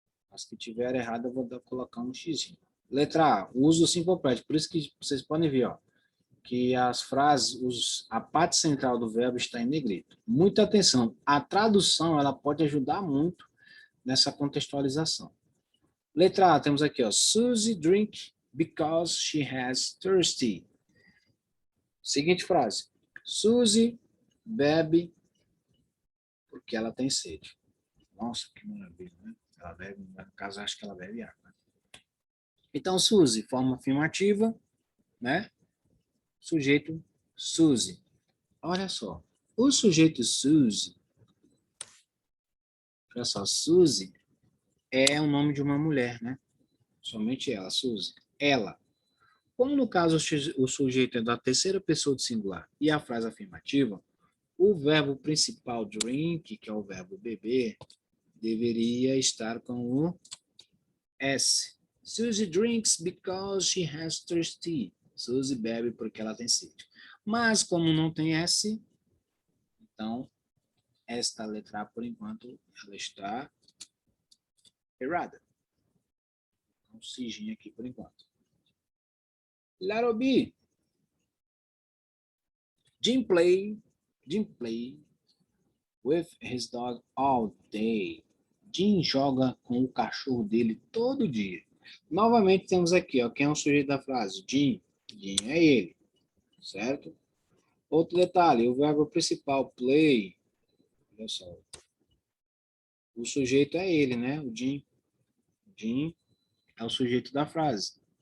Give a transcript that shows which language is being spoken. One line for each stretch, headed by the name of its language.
Portuguese: As que tiver errado, eu vou colocar um x. Letra A, o uso do simple present. Por isso que vocês podem ver, ó, que as frases, a parte central do verbo está em negrito. Muita atenção. A tradução, ela pode ajudar muito nessa contextualização. Letra A, temos aqui, ó,
English: Susie drink because she has thirsty.
Portuguese: Seguinte frase. Susie bebe porque ela tem sede. Nossa, que maravilha, né? Ela bebe, no caso, acho que ela bebe água. Então, Suzy, forma afirmativa, né? Sujeito Suzy. Olha só. O sujeito Suzy, olha só, Suzy é o nome de uma mulher, né? Somente ela, Suzy. Ela. Como no caso o sujeito é da terceira pessoa do singular e a frase afirmativa, o verbo principal drink, que é o verbo beber, deveria estar com o S.
English: Suzy drinks because she has thirsty.
Portuguese: Suzy bebe porque ela tem sede. Mas como não tem S, então esta letra A, por enquanto, ela está errada. Um siginho aqui por enquanto.
English: Letter B. Jim play with his dog all day.
Portuguese: Jim joga com o cachorro dele todo dia. Novamente temos aqui, ó, quem é o sujeito da frase? Jim. Jim é ele, certo? Outro detalhe, o verbo principal, play. Olha só. O sujeito é ele, né? O Jim. Jim é o sujeito da frase.